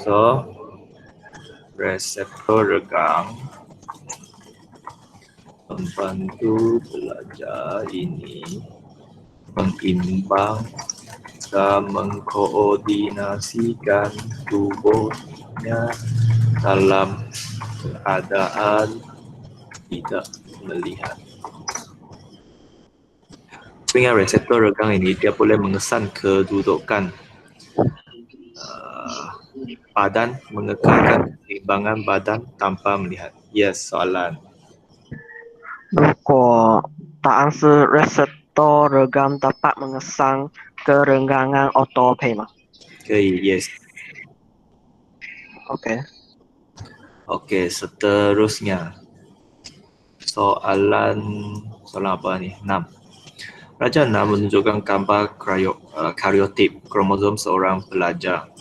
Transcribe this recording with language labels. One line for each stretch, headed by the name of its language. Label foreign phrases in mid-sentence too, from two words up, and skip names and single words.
Malay: So, reseptor regang membantu pelajar ini mengimbang dan mengkoordinasikan tubuhnya dalam keadaan tidak melihat. Dengan reseptor regang ini, dia boleh mengesan kedudukan badan, mengekalkan keseimbangan badan tanpa melihat. Yes, soalan.
Chinese: 如果答案是
Malay: reseptor regang dapat mengesang kerenggangan otot
Chinese: 可以吗可以,
English: yes. ？OK，
Malay: Okey, seterusnya. Soalan apa ni? 6. Raja 6 menunjukkan gambar karyotip kromosom seorang pelajar.